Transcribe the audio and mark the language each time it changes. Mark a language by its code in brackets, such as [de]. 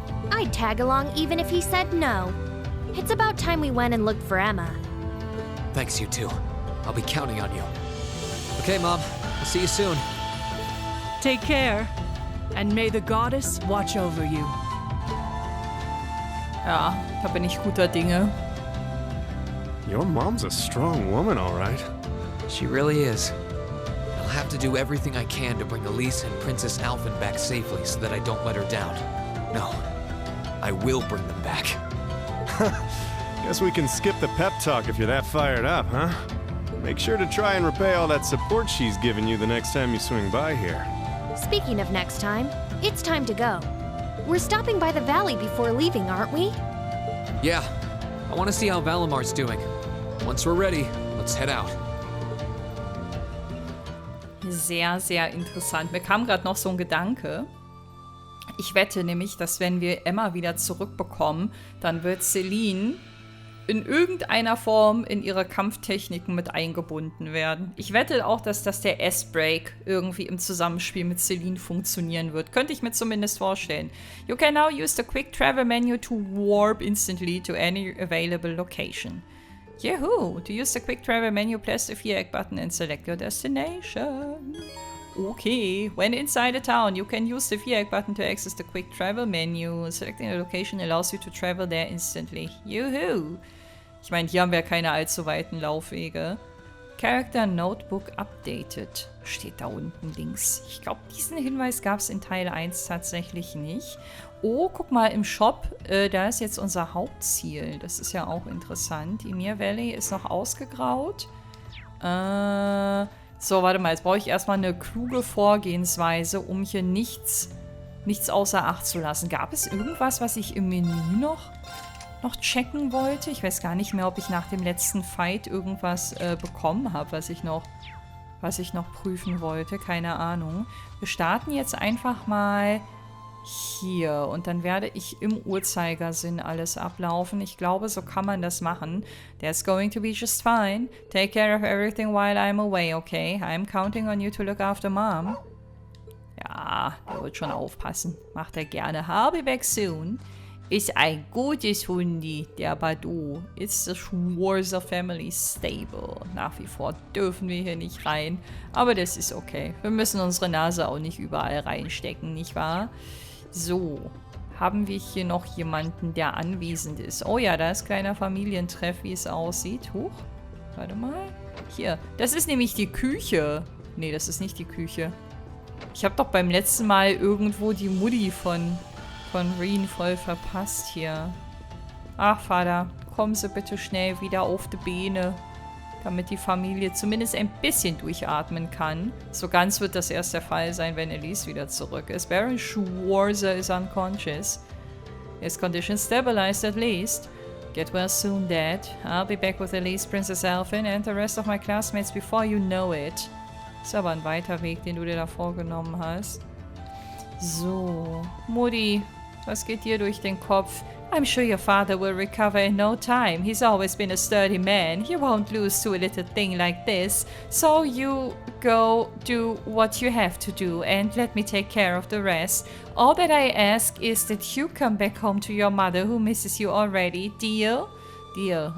[en] I'd tag along even if he said no. It's about time we went and looked for Emma. Thanks, you two. I'll be counting on you. Okay, Mom. I'll see you soon. Take care, and may the goddess watch over you. [de] Ja, da bin ich guter Dinge. [en] Your mom's a strong woman, all right. She really is. I'll have to do everything I can to bring Elise and Princess Alphen back safely so that I don't let her down. No, I will bring them back. Guess we can skip the pep talk if you're that fired up, huh? Make sure to try and repay all that support she's given you the next time you swing by here. Speaking of next time, it's time to go. We're stopping by the valley before leaving, aren't we? Yeah, I want to see how Valamar's doing. Once we're ready, let's head out. [de] Sehr, sehr interessant. Mir kam gerade noch so ein Gedanke. Ich wette nämlich, dass wenn wir Emma wieder zurückbekommen, dann wird Celine in irgendeiner Form in ihre Kampftechniken mit eingebunden werden. Ich wette auch, dass das der S-Break irgendwie im Zusammenspiel mit Celine funktionieren wird. Könnte ich mir zumindest vorstellen. [en] You can now use the Quick Travel menu to warp instantly to any available location. Yahoo! To use the Quick Travel menu, press the viereck button and select your destination. Okay, when inside a town, you can use the viereck button to access the Quick Travel menu. Selecting a location allows you to travel there instantly. [de] Juhu! Ich meine, hier haben wir keine allzu weiten Laufwege. [en] Character Notebook updated. [de] Steht da unten links. Ich glaube, diesen Hinweis gab es in Teil 1 tatsächlich nicht. Oh, guck mal, im Shop, da ist jetzt unser Hauptziel. Das ist ja auch interessant. Ymir Valley ist noch ausgegraut. So, warte mal, jetzt brauche ich erstmal eine kluge Vorgehensweise, um hier nichts außer Acht zu lassen. Gab es irgendwas, was ich im Menü noch checken wollte? Ich weiß gar nicht mehr, ob ich nach dem letzten Fight irgendwas bekommen habe, was ich noch prüfen wollte. Keine Ahnung. Wir starten jetzt einfach mal hier und dann werde ich im Uhrzeigersinn alles ablaufen. Ich glaube, so kann man das machen. [en] That's going to be just fine. Take care of everything while I'm away, okay? I'm counting on you to look after Mom. [de] Ja, der wird schon aufpassen. Macht er gerne. [en] I'll be back soon. [de] Ist ein gutes Hundi, der Badu. [en] It's the Schwarzer Family Stable. [de] Nach wie vor dürfen wir hier nicht rein. Aber das ist okay. Wir müssen unsere Nase auch nicht überall reinstecken, nicht wahr? So. Haben wir hier noch jemanden, der anwesend ist? Oh ja, da ist kleiner Familientreff, wie es aussieht. Huch, warte mal. Hier, das ist nämlich die Küche. Nee, das ist nicht die Küche. Ich habe doch beim letzten Mal irgendwo die Mutti von Reen voll verpasst hier. Ach, Vater, kommen Sie bitte schnell wieder auf die Beine, damit die Familie zumindest ein bisschen durchatmen kann. So ganz wird das erst der Fall sein, wenn Elise wieder zurück ist. [en] Baron Schwarzer is unconscious. His condition stabilized at least. Get well soon, Dad. I'll be back with Elise, Princess Elfin, and the rest of my classmates before you know it. [de] Ist aber ein weiter Weg, den du dir da vorgenommen hast. So, Mutti, was geht dir durch den Kopf? [en] I'm sure your father will recover in no time. He's always been a sturdy man. He won't lose to a little thing like this. So you go do what you have to do and let me take care of the rest. All that I ask is that you come back home to your mother who misses you already. Deal? Deal.